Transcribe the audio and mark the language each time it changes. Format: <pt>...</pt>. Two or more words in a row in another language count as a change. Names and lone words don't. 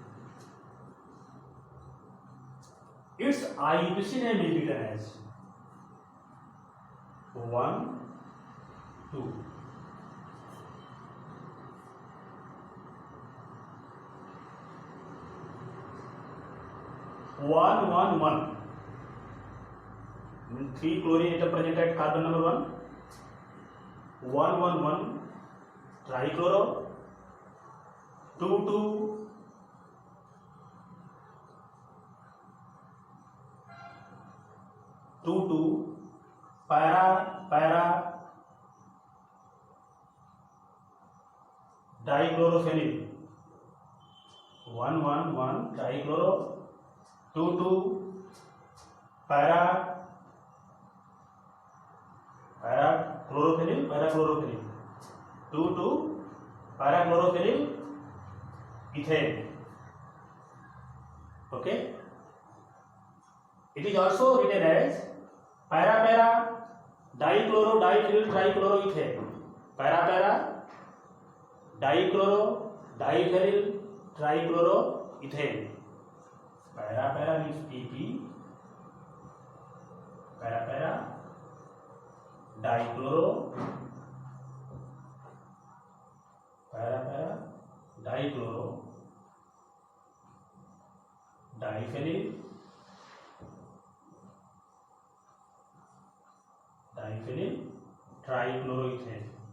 <en>Its IUPAC name is written as 1, 2. One. 3 chlorine atom present at carbon number 1. 1 trichloro. 2 para dichlorophenyl. 1 trichloro. 2 para parachlorophenyl. 2 parachlorophenyl ethane. Okay, it is also written as para dichloro diphenyl trichloroethane. Para dichloro diphenyl trichloroethane. Para means PP. Para dichloro dichloro diphenyl trichloroethane.</en>